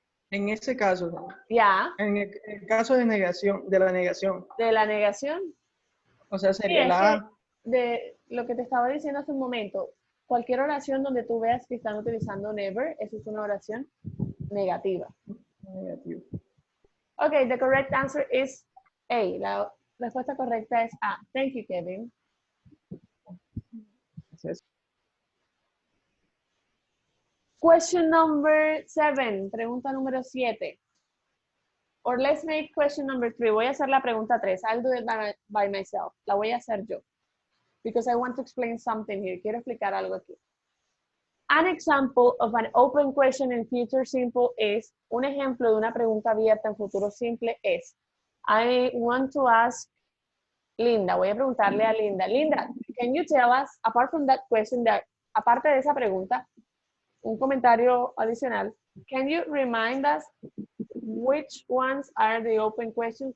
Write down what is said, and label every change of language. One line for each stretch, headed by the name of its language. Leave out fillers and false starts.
Spanish: En ese caso, ¿no? Ya, En el caso de negación, de la negación, de la negación. o sea, Sí, sería es la que A. de lo que te estaba diciendo hace un momento, cualquier oración donde tú veas que están utilizando never, eso es una oración negativa. Negativo.
English: Okay, the correct answer is A.
Spanish: La respuesta correcta es A.
English: Thank you, Kevin.
Spanish: Entonces,
English: Question number 7,
Spanish: pregunta número 7.
English: Or let's make question number 3.
Spanish: Voy a hacer la pregunta 3.
English: I'll do it by myself.
Spanish: La voy a hacer yo.
English: Because I want to explain something here.
Spanish: Quiero explicar algo aquí.
English: An example of an open question in future simple is,
Spanish: un ejemplo de una pregunta abierta en futuro simple es,
English: I want to ask Linda,
Spanish: voy a preguntarle a Linda,
English: Linda, can you tell us, apart from that question,
Spanish: aparte de esa pregunta, un comentario adicional,
English: can you remind us which ones are the open questions?